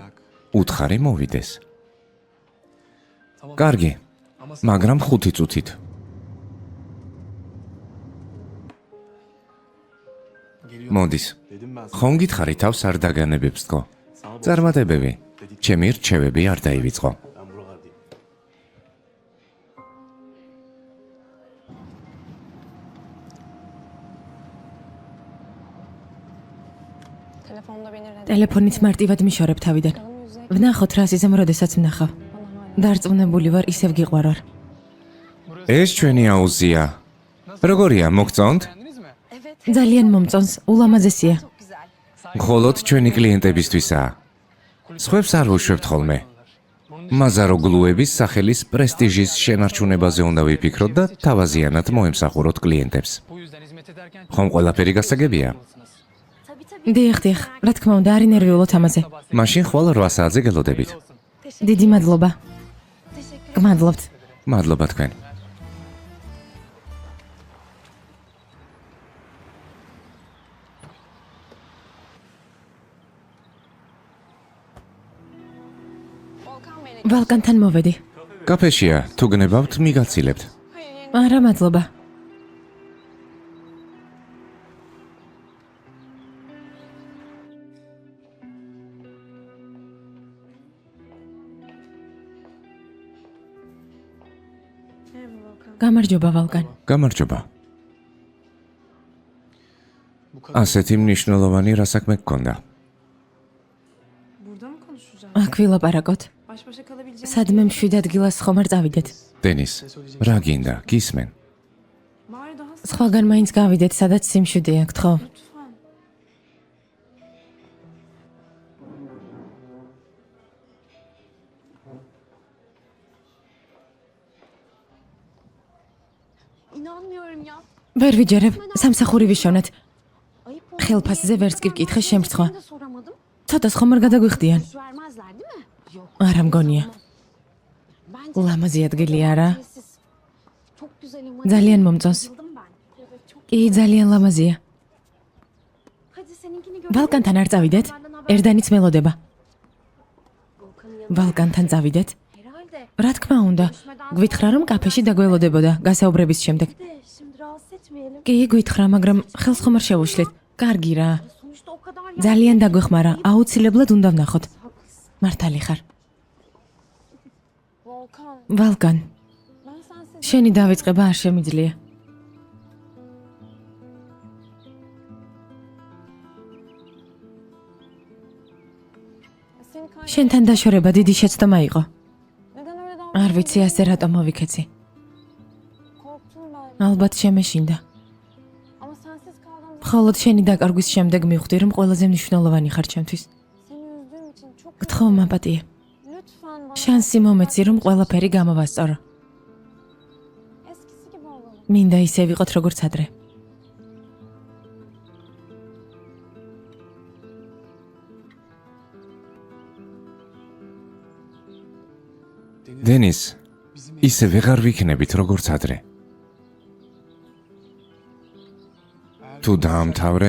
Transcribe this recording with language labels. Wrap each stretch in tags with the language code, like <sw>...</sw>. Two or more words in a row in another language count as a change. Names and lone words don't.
<ka>უთხარი მოვიდეს. კარგი, მაგრამ 5 წუთით. მოდის. ხომ გითხარი თავს არ დაგანებებს თქო? წარმატებები. ჩემი რჩევები არ დაივიწყო.</ka> <tr>Telefonda beni reddet.</tr> <ka>ტელეფონით მარტივად მიშორებ თავიდან. ვნახოთ რა სიზემ, როდესაც ვნახავ. დარწმუნებული ვარ, ისევ გიყვარვარ. ეს ჩვენი აუზია. როგორია, მოგწონთ? ძალიან მომწონს, ულამაზესია. მხოლოდ ჩვენი კლიენტებისთვისაა. სხვებს არ ვუშვებთ ხოლმე. მაზაროგლუების სახელის პრესტიჟის შენარჩუნებაზე უნდა ვიფიქროთ და თავაზიანად მოემსახუროთ კლიენტებს. ხომ ყველაფერი გასაგებია? დიახ, რა თქმა უნდა, არ ინერვიულოთ ამაზე. მაშინ ხვალ 8 საათზე გელოდებით. დიდი მადლობა. გმადლობთ. მადლობა თქვენ.</ka> <tr>Volkan beni.</tr> <ka>ვალკანთან მოვედი. კაფეშია, თუ გნებავთ, მიგაცილებთ. არა, მადლობა. გამარჯობა ვალკან. გამარჯობა. ასეთი მნიშვნელოვანი რა საქმე გქონდა? აქ ვილაპარაკოთ.</ka> <tr>Baş başa kalabileceğimiz</tr> <ka>სადმე მშვიდ ადგილას ხომ არ წავიდეთ. დენის, რა გინდა? გისმენ?</ka> <tr>Bari daha sık</tr> <ka>სხვაგან მაინც გავიდეთ, სადაც სიმშვიდე აქვთ, ხო?</ka> <tr>lütfen. İnanmıyorum ya.</tr> <ka>ვერ ვიჯერებ, სამსახური ვიშოვნეთ.</ka> <tr>Ayıp oldu.</tr> <ka>ხელფასზე ვერც კი ვკითხე შემრცხვა.</ka> <tr>Ben de soramadım.</tr> <ka>ცოტას ხომ არ გადაგვიხდიან?</ka> <tr>Yüz vermezler değil mi? Yok.</tr> <ka>არა მგონია.</ka> <tr>Bence</tr> <ka>ლამაზი ადგილი არა?</ka> <tr>tesis. Çok güzel ama.</tr> <ka>ძალიან მომწონს.</ka> <tr>Bayıldım ben. Evet çok.</tr> <ka>კი, ძალიან ლამაზია.</ka> <tr>Hadi seninkini görelim.</tr> <ka>ვალკანთან არ წავიდეთ?</ka> <tr>Benden haber-</tr> <ka>ერდანიც მელოდება.</ka> <tr>Volkan'ın yanına.</tr> <ka>ვალკანთან წავიდეთ?</ka> <tr>Herhalde.</tr> <ka>რა თქმა უნდა. გვითხრა რომ კაფეში დაგველოდებოდა გასაუბრების შემდეგ.</ka> <tr>De şimdi rahatsız etmeyelim.</tr> <ka>კი, გვითხრა, მაგრამ ხელს ხომ არ შევუშლით. კარგი რა.</ka> <tr>Sonuçta o kadar ya.</tr> <ka>ძალიან დაგვეხმარა. აუცილებლად უნდა ვნახოთ.</ka> <tr>Haklısın.</tr> <ka>მართალი ხარ. Volkan. ვალკან,</ka> <tr>Ben sensiz.</tr> <ka>შენი დავიწყება არ შემიძლია.</ka> <tr>Seni kaybettim.</tr> <ka>შენთან დაშორება დიდი შეცდომა იყო.</ka> <tr>Neden öyle</tr> <ka>არ</ka> <tr>davranıyorsun?</tr> <ka>ვიცი ასე რატო მოვიქეცი.</ka> <tr>Korktum ben.</tr> <ka>ალბათ შემეშინდა.</ka> <tr>Ama sensiz kaldığımda</tr> <ka>მხოლოდ შენი დაკარგვის შემდეგ მივხვდი, რომ ყველაზე მნიშვნელოვანი ხარ ჩემთვის.</ka> <tr>seni üzdüğüm için çok</tr> <ka>გთხოვ, მაპატიე.</ka> <tr>Lütfen bana</tr> <ka>შანსი მომეცი, რომ ყველაფერი გამოვასწორო.</ka> <tr>eskisi gibi olalım.</tr> <ka>მინდა ისე ვიყოთ, როგორც ადრე. დენის, ისე ვეღარ ვიქნებით, როგორც ადრე. თუ დაამთავრე,</ka>